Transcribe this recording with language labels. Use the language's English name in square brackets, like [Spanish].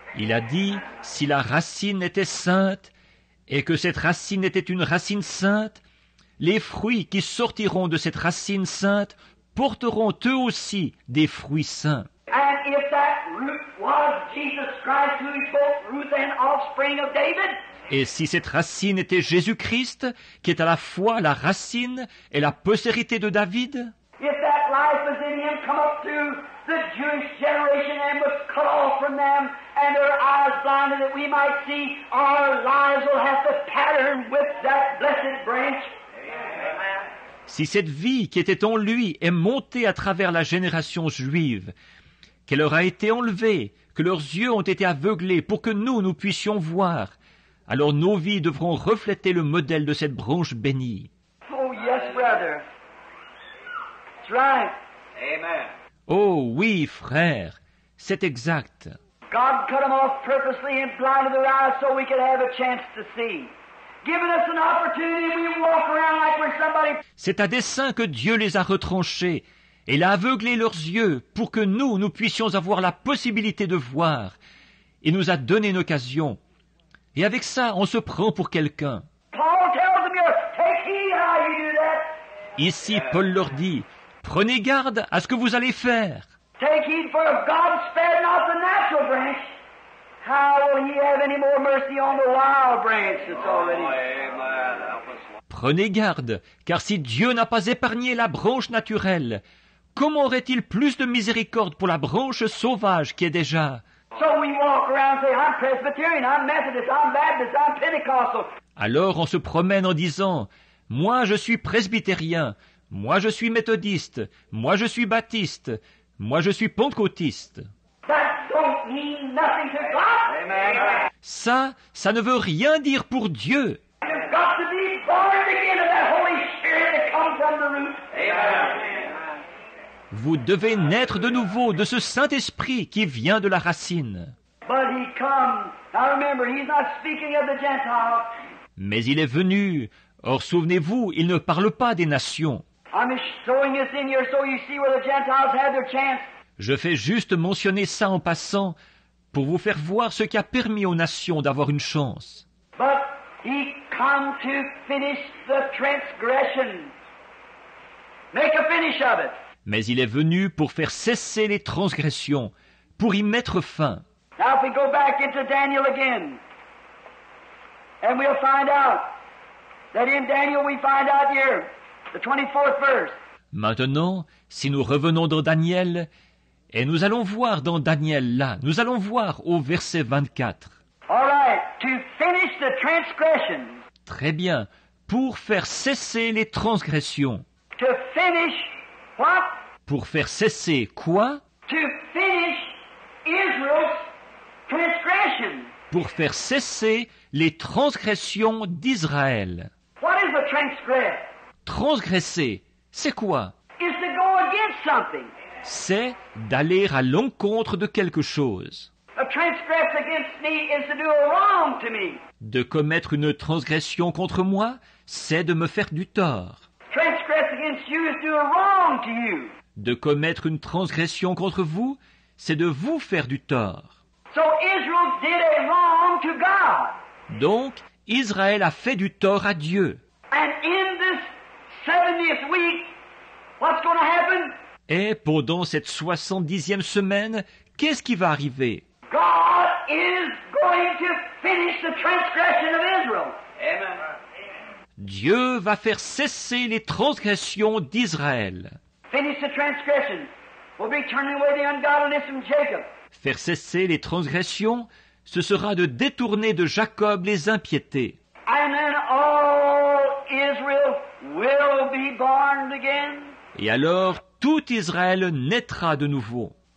[French] Il a dit, si la racine était sainte, et que cette racine était une racine sainte, les fruits qui sortiront de cette racine sainte porteront eux aussi des fruits saints. [English] And if that root was Jesus Christ, who is both root and offspring of David, [French] et si cette racine était Jésus-Christ, qui est à la fois la racine et la postérité de David, [English] if that life was in him, come up through the Jewish generation and was cut off from them, and their eyes blinded that we might see, our lives will have to pattern with that blessed branch. [French] si cette vie qui était en lui est montée à travers la génération juive, qu'elle leur a été enlevée, que leurs yeux ont été aveuglés pour que nous puissions voir, alors nos vies devront refléter le modèle de cette branche bénie. [English] Oh, yes, brother. That's right. Amen. [French] Oh oui, frère, c'est exact. [English] God cut them off purposely and blinded their eyes so we could have a chance to see. Giving us an opportunity, we walk around like we're somebody. [French] C'est à dessein que Dieu les a retranchés, et il a aveuglé leurs yeux pour que nous puissions avoir la possibilité de voir. Il nous a donné une occasion. Et avec ça, on se prend pour quelqu'un. [English] Paul tells them here, take heed how you do that. [French] Ici, Paul leur dit, prenez garde à ce que vous allez faire. [English] Take heed, for if God spared not the natural branch, how will he have any more mercy on the wild branch that's already? [French] Prenez garde, car si Dieu n'a pas épargné la branche naturelle, comment aurait-il plus de miséricorde pour la branche sauvage qui est déjà? [English] So we walk around and say, I'm Presbyterian, I'm Methodist, I'm Baptist, I'm Pentecostal. [French] Alors on se promène en disant, moi je suis presbytérien, moi je suis méthodiste, moi je suis baptiste, moi je suis pentecôtiste. [English] That don't mean nothing to God. Amen. [French] Ça ne veut rien dire pour Dieu. [English] You've got to be born again of that Holy Spirit that comes from the root. Amen. [French] Vous devez naître de nouveau de ce Saint-Esprit qui vient de la racine. [English] But he comes. Now remember, he's not speaking of the Gentiles. [French] Mais il est venu. Or, souvenez-vous, il ne parle pas des nations. [English] I'm just throwing this in here so you see where the Gentiles had their chance. [French] Je fais juste mentionner ça en passant pour vous faire voir ce qui a permis aux nations d'avoir une chance. [English] But he come to finish the transgression. Make a finish of it. [French] Mais il est venu pour faire cesser les transgressions, pour y mettre fin. [English] Now if we go back into Daniel again, and we'll find out that in Daniel we find out here, the 24th verse. [French] Maintenant, si nous revenons dans Daniel, et nous allons voir dans Daniel là, nous allons voir au verset 24. [English] All right, to finish the transgression. [French] Très bien, pour faire cesser les transgressions. [English] To finish what? [French] Pour faire cesser quoi? [English] To finish Israel's transgression. [French] Pour faire cesser les transgressions d'Israël. [English] What is a transgress? [French] Transgresser, c'est quoi? [English] Is to go against something. [French] C'est d'aller à l'encontre de quelque chose. [English] A transgress against me is to do a wrong to me. [French] De commettre une transgression contre moi, c'est de me faire du tort. [English] Transgress against you is to do a wrong to you. [French] De commettre une transgression contre vous, c'est de vous faire du tort. [English] So Israel did a wrong to God. [French] Donc, Israël a fait du tort à Dieu. [English] And in this 70th week, what's going to happen? [French] Et pendant cette 70e semaine, qu'est-ce qui va arriver? [English] God is going to finish the transgression of Israel. Amen. [French] Dieu va faire cesser les transgressions d'Israël. [English] Finish the transgression. We'll be turning away the ungodliness from Jacob. [French] Faire cesser les transgressions, ce sera de détourner de Jacob les impiétés. [English] And then all Israel will be born again. [French] Et alors, tout Israël naîtra de nouveau.